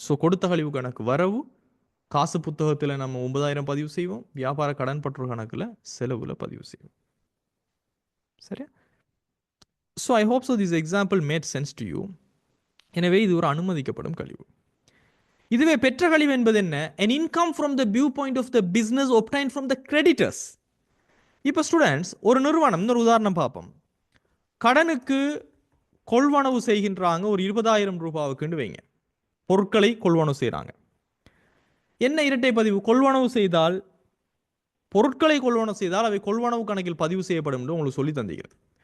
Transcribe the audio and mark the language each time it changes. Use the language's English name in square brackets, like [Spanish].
[Tamil] So கொடுத்த கழிவு கணக்கு வரவு, காசு புத்தகத்தில் நம்ம 9,000 பதிவு செய்வோம், வியாபார கடன் பற்றோர் கணக்கில் செலவுல பதிவு செய்வோம். சரியா? [English] So I hope so this example made sense to you. [Tamil] எனவே இது ஒரு அனுமதிக்கப்படும் கழிவு. இதுவே பெற்ற கழிவு என்பது என்ன? [English] an income from the viewpoint of the business obtained from the creditors. [Tamil] இப்போ ஸ்டூடெண்ட்ஸ், ஒரு நிறுவனம், ஒரு உதாரணம் பார்ப்போம். கடனுக்கு கொள்வனவு செய்கின்றாங்க ஒரு 20,000 ரூபாவுக்குன்னு வைங்க. பொருட்களை கொள்வனவு செய்கிறாங்க. என்ன இரட்டை பதிவு? கொள்வனவு செய்தால், பொருட்களை கொள்வனவு செய்தால் அவை கொள்வனவு கணக்கில் பதிவு செய்யப்படும் என்று உங்களுக்கு சொல்லி தந்துகிறது.